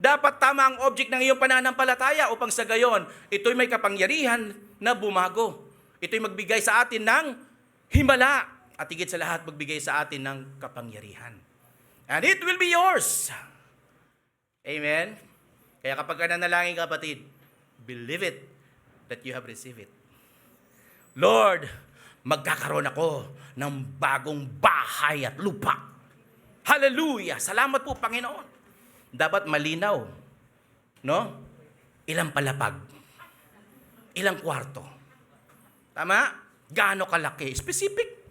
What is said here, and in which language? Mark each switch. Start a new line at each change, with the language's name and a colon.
Filipino: Dapat tama ang object ng iyong pananampalataya upang sa gayon, ito'y may kapangyarihan na bumago. Ito'y magbigay sa atin ng himala at higit sa lahat magbigay sa atin ng kapangyarihan.
English: And it will be yours. Amen?
Filipino: Kaya kapag ka nanalangin, kapatid,
English: believe it that you have received it.
Filipino: Lord, magkakaroon ako ng bagong bahay at lupa. Hallelujah! Salamat po, Panginoon. Dapat malinaw. No? Ilang palapag? Ilang kwarto? Tama? Gaano kalaki? Specific.